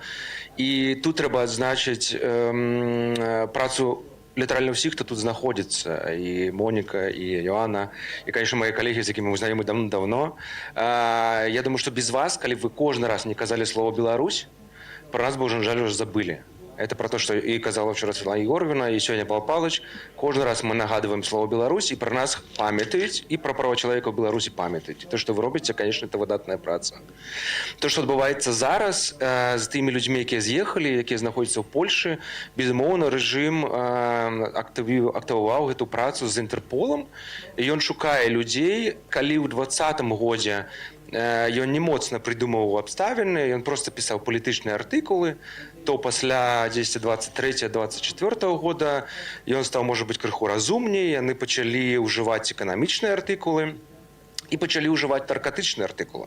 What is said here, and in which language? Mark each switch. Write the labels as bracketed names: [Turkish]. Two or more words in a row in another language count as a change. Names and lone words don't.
[Belarusian] І тут трэба адзначыць працу літаральна ўсіх, хто тут знаходзіцца, і Моніка, і Йоанна, і, конечно, мае калегі, з якімі мы знаёмы давно. Я думаю, што без вас, калі вы кожны раз не казалі слово «Беларусь», про нас бы, на жаль, уже забылі. [Russian] Это про то, что и казала вчера Светлана Егоровна, и сегодня Павел Павлович. Кожен раз мы нагадываем слово «Беларусь», и про нас памятають, и про права человека в Беларуси памятають. То, что вы робите, конечно, это [Belarusian] выдатная праца. [Ukrainian] То, что відбувається зараз з тими людьми, які з'їхали, які знаходяться в Польщі, безумовно, режим активував эту працу з Інтерполом, і він шукає людей, коли в 2020 году [Belarusian] ён не моцна придумываў абставіны, ён просто пісаў палітычныя артыкулы, то пасля 23-24 года ён стаў, можа быць, крыху разумней, яны пачалі ўжываць эканамічныя артыкулы і пачалі ўжываць наркатычныя артыкулы.